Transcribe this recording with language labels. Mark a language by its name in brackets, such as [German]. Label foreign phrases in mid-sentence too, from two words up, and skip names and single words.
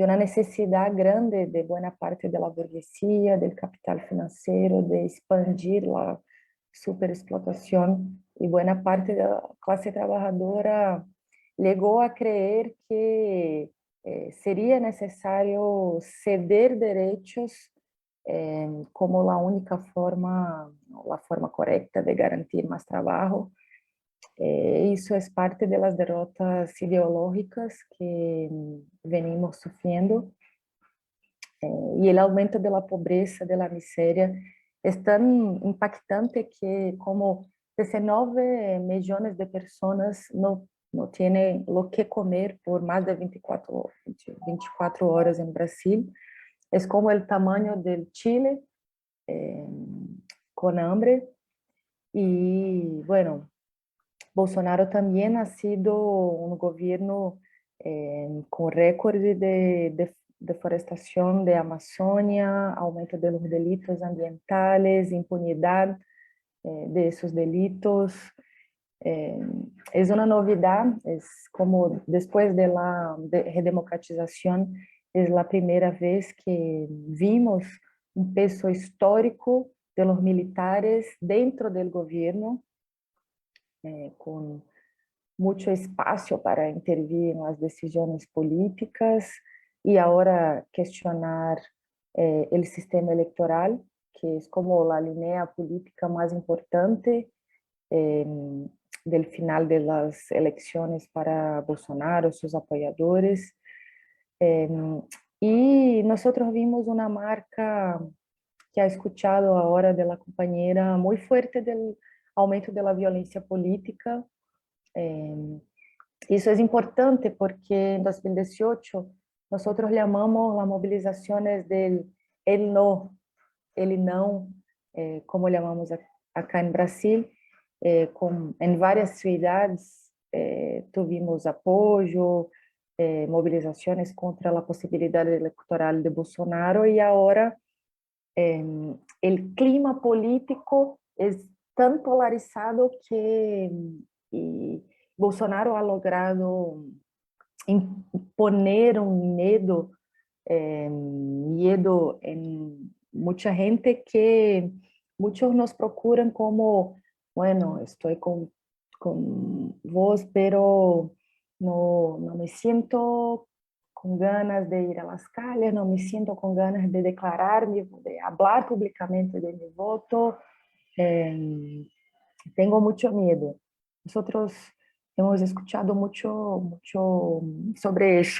[Spanish] una necesidad grande de buena parte de la burguesía, del capital financiero, de expandir la superexplotación, y buena parte de la clase trabajadora llegó a creer que sería necesario ceder derechos como la única forma, la forma correcta de garantir más trabajo. [Portuguese] Isso é parte das derrotas ideológicas que [Spanish] venimos sufriendo, [Portuguese] e o aumento da pobreza, da miséria é tão impactante que como 19 milhões de pessoas não têm o que comer por mais de 24 horas em Brasil. É como o tamanho do Chile com hambre. E, bueno, Bolsonaro também [Spanish] ha sido [Portuguese] um governo com recorde de deforestação da Amazônia, aumento [Spanish] de los delitos ambientales, [Portuguese] impunidade de [Spanish] esos delitos. [Portuguese] É uma novidade, é como depois [Spanish] de la [Portuguese] redemocratização, é a primeira vez que vimos um peso histórico [Spanish] de los militares [Portuguese] dentro do governo, com muito espaço para intervir nas decisões políticas e agora questionar o sistema eleitoral, que é como a linha política mais importante do final das eleições para Bolsonaro, seus apoiadores. E nós vimos uma marca que [Spanish] ha escuchado [Portuguese] agora da companheira muito forte do aumento da violência política. Isso é importante porque em 2018 nós chamamos as mobilizações del ele não, como chamamos acá em Brasil, em várias cidades tivemos apoio, mobilizações contra a possibilidade eleitoral de Bolsonaro, e agora o clima político é tão polarizado que Bolsonaro [Spanish] ha logrado imponer [Portuguese] um medo em muita gente, que muitos nos procuram como, bueno, estou com vos, [Spanish] pero no me siento com ganas de ir a las calles, no me siento com ganas de declararme, de hablar públicamente de mi voto, tengo mucho miedo. Nosotros hemos escuchado mucho sobre eso.